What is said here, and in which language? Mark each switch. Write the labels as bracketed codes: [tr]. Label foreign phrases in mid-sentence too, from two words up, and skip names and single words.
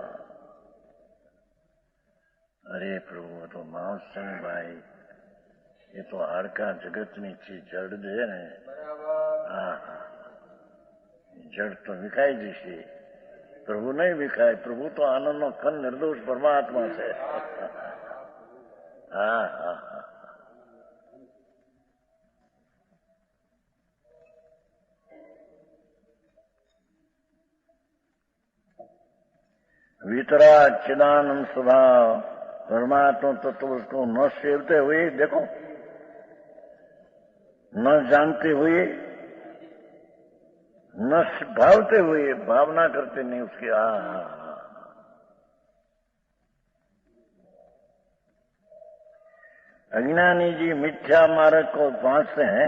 [gu] અરે પ્રભુ તો માણસ છે ને ભાઈ, એ તો હાડકા જગતની ચીજ જડ છે ને. હા, જડ તો વિખાઈ જશે, પ્રભુ નહીં વિખાય. પ્રભુ તો આનંદનો ખન નિર્દોષ પરમાત્મા છે. હા હા હા. [hi] वितरा चिदानंद स्वभाव परमात्मा तत्व उसको न सेवते हुए, देखो न जानते हुए, न भावते हुए, भावना करते नहीं उसकी. अज्ञानी जी मिथ्या मार्ग को पहुंचते हैं.